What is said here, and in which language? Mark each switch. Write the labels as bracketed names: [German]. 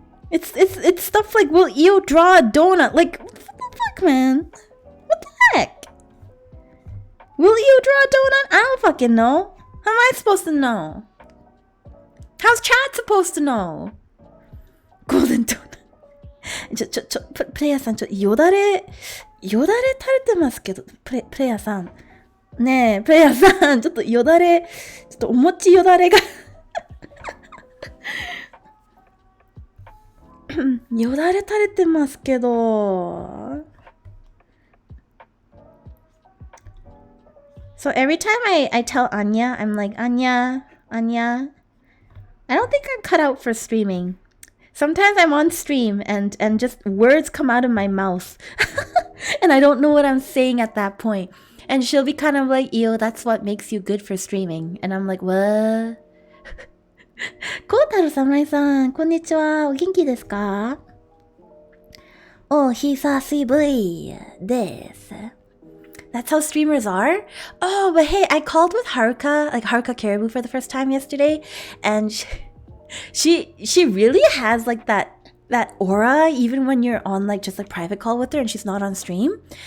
[English] It's stuff like, will you draw a donut? Like, what the fuck, man? What the heck? Will you draw a donut? I don't fucking know. How am I supposed to know? How's chat supposed to know? Golden donut. [Japanese] プレイヤーさん、よだれ垂れてますけど、プレイヤーさん。ねえ、プレイヤーさん、ちょっとよだれ、ちょっとお餅よだれが。よだれ垂れてますけど。 [English] So every time I tell Anya, I'm like, Anya, I don't think I'm cut out for streaming. Sometimes I'm on stream and just words come out of my mouth. And I don't know what I'm saying at that point. And she'll be kind of like, Ew, that's what makes you good for streaming. And I'm like, what? [Japanese] コウタロ侍さん、こんにちは。お元気ですか？お久しぶりです。 [English] That's how streamers are? Oh, but hey, I called with Haruka, like Haruka Caribou for the first time yesterday. And she really has like that aura, even when you're on like just like private call with her and she's not on stream.